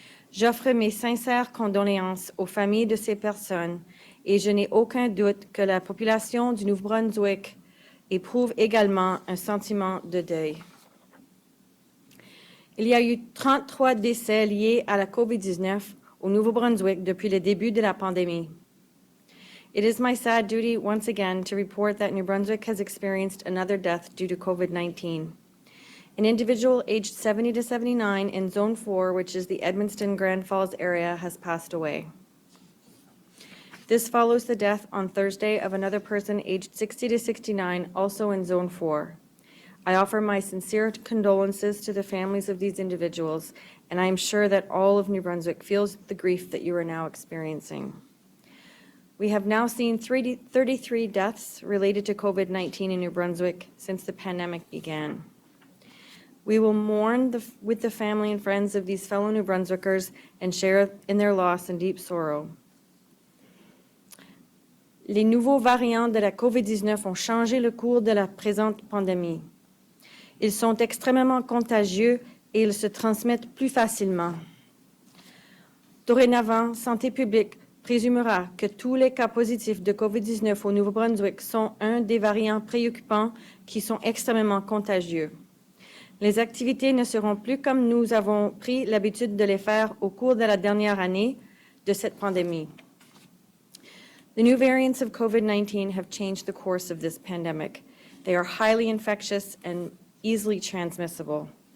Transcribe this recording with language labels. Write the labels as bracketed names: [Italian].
[French] J'offre mes sincères condoléances aux familles de ces personnes et je n'ai aucun doute que la population du Nouveau-Brunswick éprouve également un sentiment de deuil. Il y a eu 33 décès liés à la COVID-19 au Nouveau-Brunswick depuis le début de la pandémie. [English] It is my sad duty once again to report that New Brunswick has experienced another death due to COVID-19. An individual aged 70 to 79 in Zone 4, which is the Edmundston Grand Falls area, has passed away. This follows the death on Thursday of another person aged 60 to 69, also in Zone 4. I offer my sincere condolences to the families of these individuals, and I am sure that all of New Brunswick feels the grief that you are now experiencing. We have now seen 33 deaths related to COVID-19 in New Brunswick since the pandemic began. We will mourn with the family and friends of these fellow New Brunswickers and share in their loss and deep sorrow. [French] Les nouveaux variants de la COVID-19 ont changé le cours de la présente pandémie. Ils sont extrêmement contagieux et ils se transmettent plus facilement. Dorénavant, Santé publique présumera que tous les cas positifs de COVID-19 au Nouveau-Brunswick sont un des variants préoccupants qui sont extrêmement contagieux. Les activités ne seront plus comme nous avons pris l'habitude de les faire au cours de la dernière année de cette pandémie. [English] The new variants of COVID-19 have changed the course of this pandemic. They are highly infectious and easily transmissible.